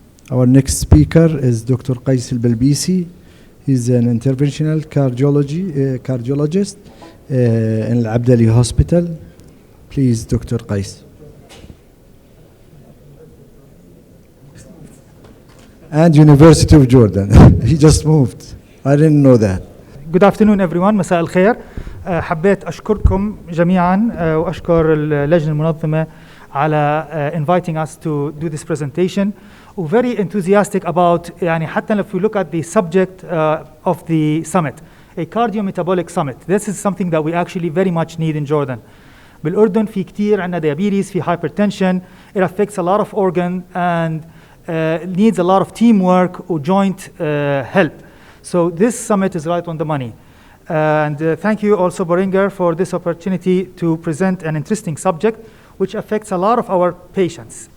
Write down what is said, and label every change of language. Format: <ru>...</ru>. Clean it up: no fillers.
<en>Our next speaker is Dr. Qais Al-Balbisi. He's an interventional cardiologist in Al-Abdali Hospital. Please, Dr. Qais. And University of Jordan. He just moved. I didn't know that. Good afternoon everyone.</en> <ar>مساء الخير. حبيت أشكركم جميعا وأشكر اللجنة المنظمة على</ar> <en>inviting us to do this presentation. We're very enthusiastic about</en> <ar>يعني حتى</ar> <en>if we look at the subject of the summit, a cardiometabolic summit. This is something that we actually very much need in Jordan.</en> <ar>بالأردن في كتير عندنا</ar> <en>diabetes,</en> <ar>في</ar> <en>hypertension. It affects a lot of organ and needs a lot of teamwork or joint help. So this summit is right on the money. And thank you also, Boringer, for this opportunity to present an interesting subject which affects a lot of our patients.</en>